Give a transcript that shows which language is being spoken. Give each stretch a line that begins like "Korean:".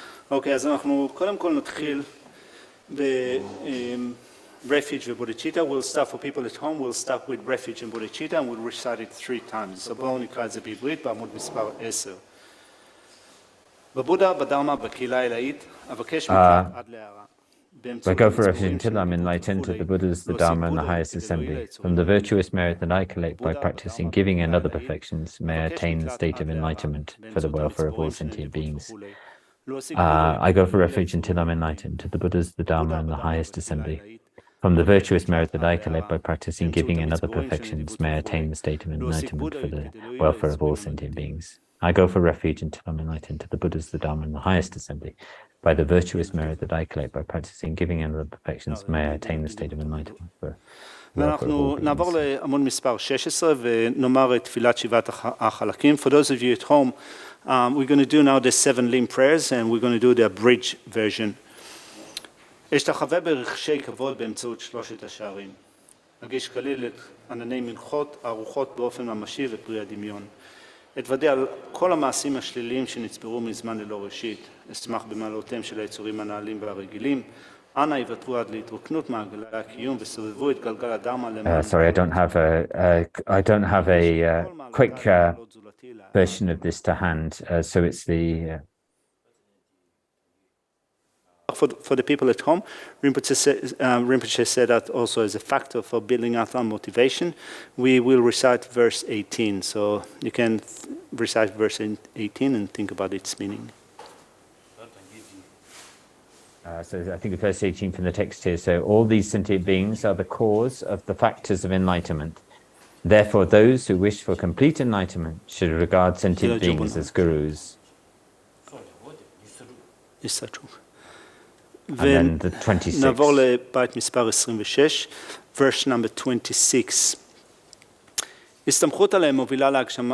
Hebrew: אוקיי, אז אנחנו קודם כל נתחיל ב-refuge ו-bodhicitta.
English: We'll start for people at home, we'll start with refuge and bodhicitta, and we'll recite it 3 times. So
Hebrew: בואו נקרא את זה בעברית בעמוד מספר 10. בבודה, בדרמה, בקהילה העילאית, אבקש מכם עד להערה.
English: I go for refuge until I'm enlightened to the Buddhas, the Dharma, and the highest assembly. From the virtuous merit that I collect by practicing giving and other perfections, may I attain the state of enlightenment for the welfare of all sentient beings. I go for refuge until I'm enlightened to the Buddhas, the Dharma, and the highest assembly. From the virtuous merit that I collect by practicing giving and other perfections, may I attain the state of enlightenment for the welfare of all sentient beings. I go for refuge until I'm enlightened to the Buddhas, the Dharma, and the highest assembly. By the virtuous merit that I collect by practicing giving and other perfections, may I attain the state of enlightenment for the welfare of all beings.
Hebrew: נעבור לעמוד מספר 16 ונאמר את תפילת 7 החלקים.
English: For those of you at home, we're going to do now the 7 limb prayers, and we're going to do the abridged version.
Hebrew: אשתחווה ברחשי כבוד באמצעות 3 השערים. אגיש כליל את ענני מנחות, ערוכות באופן ממשי ופרי הדמיון. אתוודע על כל המעשים השליליים שנצברו מזמן ללא ראשית. אשמח במעלותיהם של היצורים הנעלים והרגילים. אנא יוותרו עד להתרוקנות מעגלי הקיום וסובבו את גלגל הדרמה למען...
English: Sorry, I don't have a quick version of this to hand, so it's the... For the people at home, Rinpoche said that also as a factor for building up our motivation. We will recite verse 18, so you can recite verse 18 and think about its meaning. So I think the verse 18 from the text here, so all these sentient beings are the cause of the factors of enlightenment. Therefore, those who wish for complete enlightenment should regard sentient beings as gurus. Is that true? And then the 26.
Hebrew: נעבור לבית מספר 26,
English: verse number 26.
Hebrew: הסתמכות עליהם מובילה להגשמה